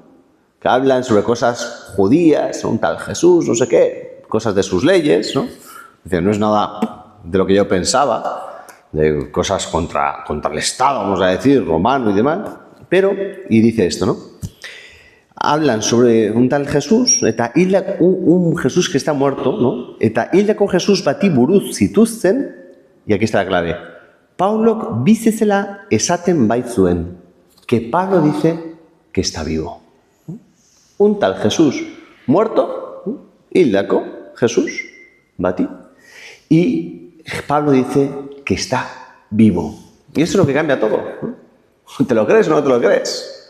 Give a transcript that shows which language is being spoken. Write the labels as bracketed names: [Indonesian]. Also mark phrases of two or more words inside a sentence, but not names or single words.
[Spanish] Que hablan sobre cosas judías, un tal Jesús, no sé qué, cosas de sus leyes, ¿no? Dice, no es nada de lo que yo pensaba, de cosas contra el Estado, vamos a decir, romano y demás, pero, y dice esto, ¿no? Hablan sobre un tal Jesús, eta un Jesús que está muerto, ¿no? [Basque] Eta hildako Jesús bati buruz zituzten, [Spanish] y aquí está la clave, [Basque] Paulok bizizela esaten baitzuen, [Spanish] que Pablo dice que está vivo. Un tal Jesús muerto, [Basque] hildako Jesús bati, [Spanish] y Pablo dice que está vivo. Y eso es lo que cambia todo, ¿no? ¿Te lo crees o no te lo crees?